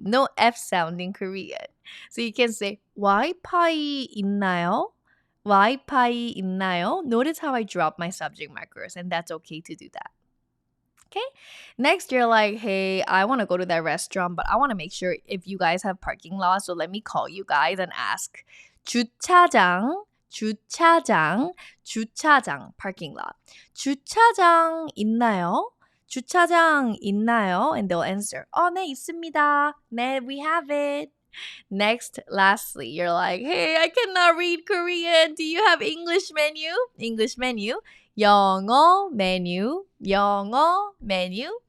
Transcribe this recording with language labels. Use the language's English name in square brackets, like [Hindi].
[English] No F sound in Korean. So you can say, Wi-Fi [Korean] 있나요? Wi-Fi 있나요? [English] Notice how I drop my subject markers, and that's okay to do that. Okay. Next, you're like, hey, I want to go to that restaurant, but I want to make sure if you guys have parking lots. So let me call you guys and ask. [Korean] 주차장, 주차장, 주차장, [English] parking lot. [Korean] 주차장 있나요? 주차장 있나요? [English] And they'll answer, [Korean] 네, 있습니다. 네, [English] we have it. Next, lastly, you're like, hey, I cannot read Korean. Do you have English menu? English menu. 영어 menu. 영어 menu.